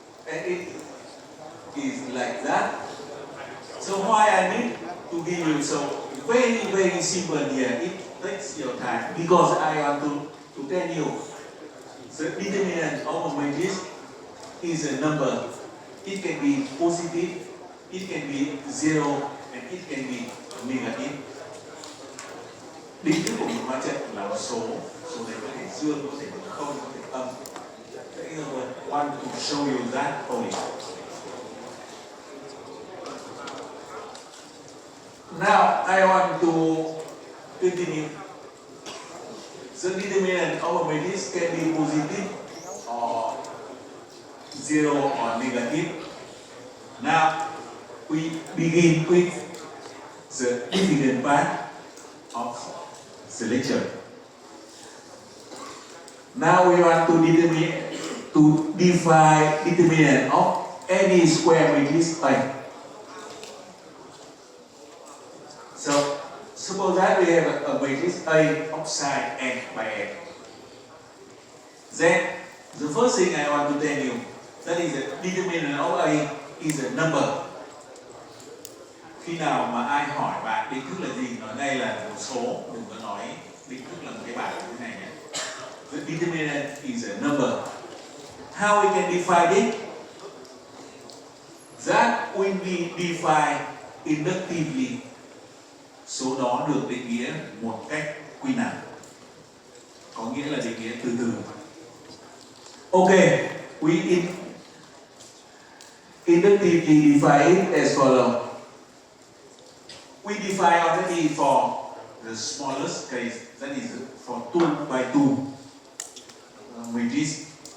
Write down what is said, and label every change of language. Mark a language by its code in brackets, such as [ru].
[en] And it is like that. So why I need to give you so very, very simple here. It takes your time because I want to tell you the determinant of a matrix is a number. It can be positive, it can be 0, and it can be negative. [vi] Định thức của một ma trận là một số này có thể dương, có thể không, có thể âm. [en] I want to show you that only. Now I want to continue. The determinant of a matrix can be positive or 0 or negative. Now we begin with the difficult part of the lecture. Now we want to define determinant of any square matrix A. So suppose that we have a matrix A of side n by n. Then the first thing I want to tell you, that is the determinant of A is a number. [vi] Khi nào mà ai hỏi bạn định thức là gì, nói đây là một số, đừng có nói định thức là một cái bảng như thế này nhé. [en] The determinant is a number. How we can define it? That will be defined inductively. [vi] Số đó được định nghĩa một cách quy nạp. Có nghĩa là định nghĩa từ từ. [en] Okay, we inductively define it as follows. We define already for the smallest case, that is for 2 by 2 matrix.